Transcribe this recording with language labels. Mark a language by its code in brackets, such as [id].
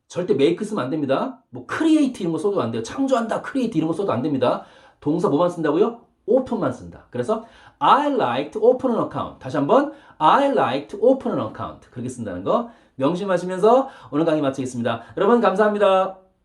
[ko] 절대 make 쓰면 안 됩니다. 뭐 create 이런 거 써도 안 돼요. 창조한다, create 이런 거 써도 안 됩니다. 동사 뭐만 쓴다고요? open만 쓴다. 그래서 [en] I like to open an account. [ko] 다시 한번 [en] I like to open an account. [ko] 그렇게 쓴다는 거 명심하시면서 오늘 강의 마치겠습니다. 여러분 감사합니다.